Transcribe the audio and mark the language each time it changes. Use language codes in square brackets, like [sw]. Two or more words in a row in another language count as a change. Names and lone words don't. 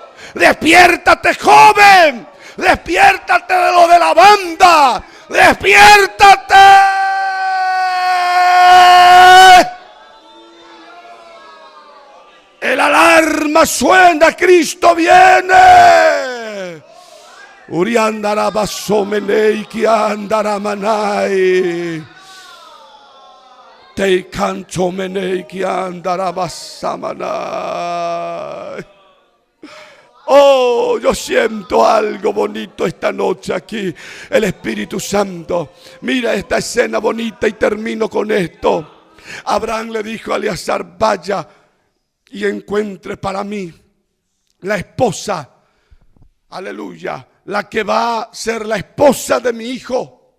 [es] Despiértate, joven. Despiértate de lo de la banda. Despiértate. El alarma suena, Cristo viene. Uriandara basomenei ki andara manai. Te canto menei ki andara basamanai. Oh, yo siento algo bonito esta noche aquí. El Espíritu Santo. Mira esta escena bonita y termino con esto. Abraham le dijo a Eliezer: vaya y encuentre para mí la esposa, aleluya, la que va a ser la esposa de mi hijo.